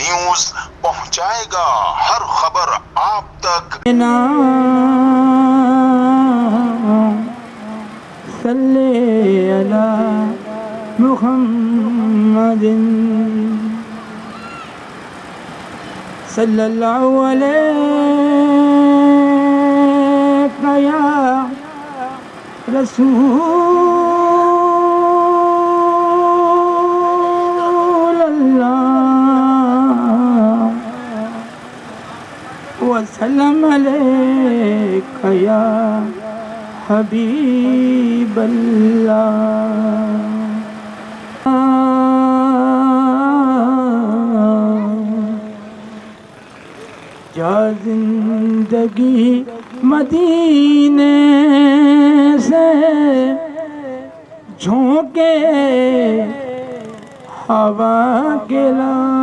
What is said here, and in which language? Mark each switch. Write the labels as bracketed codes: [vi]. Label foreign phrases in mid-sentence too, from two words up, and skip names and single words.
[hi] न्यूज पहुंचाएगा हर खबर आप तक। [ar] صل على محمد صلى الله عليه يا رسول الله وسلم عليك يا حبيب الله. [hi] जा जिंदगी मदीने से झोंके हवा के ला